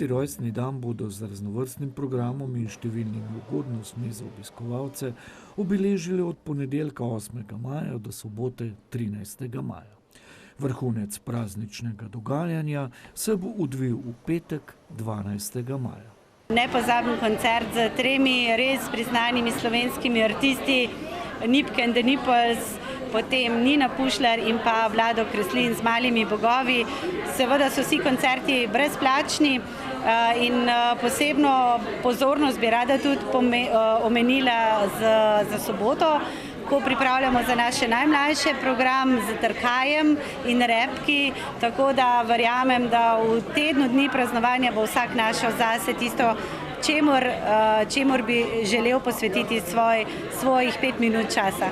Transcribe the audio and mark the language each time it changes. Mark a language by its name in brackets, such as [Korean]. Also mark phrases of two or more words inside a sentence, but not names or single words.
[Slovenian] rojstni dan bodo z raznovrstnim programom in številnimi ugodnostmi za obiskovalce obeležili od ponedeljka 8. maja do sobote 13. maja. Vrhunec prazničnega dogajanja se bo odvil v petek 12. maja. Nepozaben koncert z 3 res priznanimi slovenskimi artisti, Nipke and the Nipples, potem Nina Pušlar in pa Vlado Kreslin z Malimi bogovi. Seveda so vsi koncerti brezplačni in posebno pozornost bi rada tudi omenila za soboto, ko pripravljamo za naše najmlajše program z trkajem in repki, tako da verjamem, da v tednu dni praznovanja bo vsak našel zase tisto, čemur bi želel posvetiti svojih 5 minut časa.